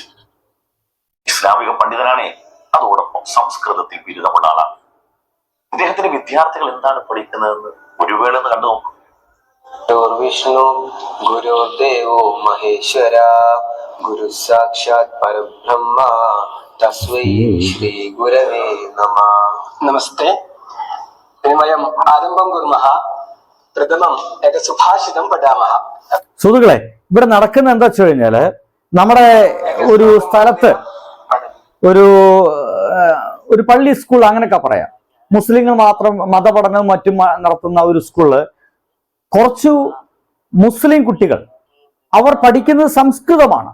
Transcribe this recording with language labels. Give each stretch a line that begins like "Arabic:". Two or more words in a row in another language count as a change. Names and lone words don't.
Malayalam: ഇസ്ലാമിക പണ്ഡിതനാണേ, അതോടൊപ്പം സംസ്കൃതത്തിൽ ബിരുദമുള്ള ആളാണ്. ഇദ്ദേഹത്തിന്റെ വിദ്യാർത്ഥികൾ എന്താണ് പഠിക്കുന്നതെന്ന് ഒരു വേള ഒന്ന് കണ്ടു നോക്കും.
Sanskrit: വിഷ്ണു ഗുരുദേവോ മഹേശ്വര ഗുരു സാക്ഷാത് പരബ്രഹ്മ തസ്മൈ ശ്രീ ഗുരവേ നമഃ. നമസ്തേ. वयम् आरम्भं कुर्मः। प्रथमम् एकं सुभाषितं पठामः।
Malayalam: സുഹൃത്തുക്കളെ, ഇവിടെ നടക്കുന്ന എന്താ വെച്ച് കഴിഞ്ഞാല്, നമ്മുടെ ഒരു സ്ഥലത്ത് ഒരു പള്ളി സ്കൂൾ അങ്ങനെയൊക്കെ പറയാം, മുസ്ലിങ്ങൾ മാത്രം മതപഠനവും മറ്റും നടത്തുന്ന ഒരു സ്കൂളില് കുറച്ചു മുസ്ലിം കുട്ടികൾ, അവർ പഠിക്കുന്നത് സംസ്കൃതമാണ്.